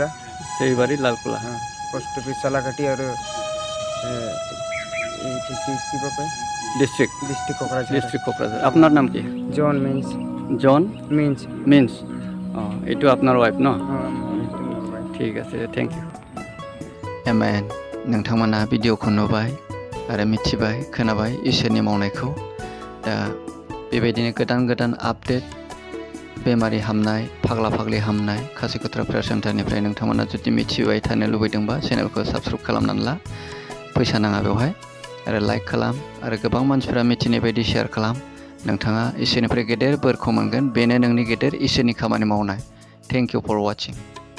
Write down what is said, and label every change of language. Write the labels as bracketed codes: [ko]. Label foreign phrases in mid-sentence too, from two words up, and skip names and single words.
[as] সেইবাৰী লালকোলা পোস্ট অফিস চালাকাটি আৰু এইটো কি কয় ডিষ্ট্ৰিক্ট ডিস্ট্রিক্ট কোকরাঝার ডিষ্ট্ৰিক্ট কোকৰাঝাৰ আপোনাৰ নাম কি জন মিন্স জন মিন্স মিন্স অঁ এইটো আপোনাৰ ৱাইফ ন ঠিক আছে [en] thank you [brx] एमेन नोंथांमोना भिडिअखौ नुबाय आरो मिथिबाय खोनाबाय इसोरनि मावनायखौ दा बेबायदिनो गोदान गोदान आपडेट बेमारि हामनाय फाग्ला फाग्लि हामनाय खासिकत्रा प्रेयार सेन्टारनिफ्राय नोंथांमोना जुदि मिथिबाय थानो लुबैदोंबा चेनेलखौ साबस्क्राइब खालामनानै ला फैसा नाङा बेवहाय आरो लाइक खालाम आरो गोबां मानसिफोरा मिथिनाय बायदि शेयार खालाम नोंथाङा इसोरनिफ्राय गेदेर बोरखौ मोनगोन बेनो नोंनि गेदेर इसोरनि खामानि मावनाय [en] thank you for watching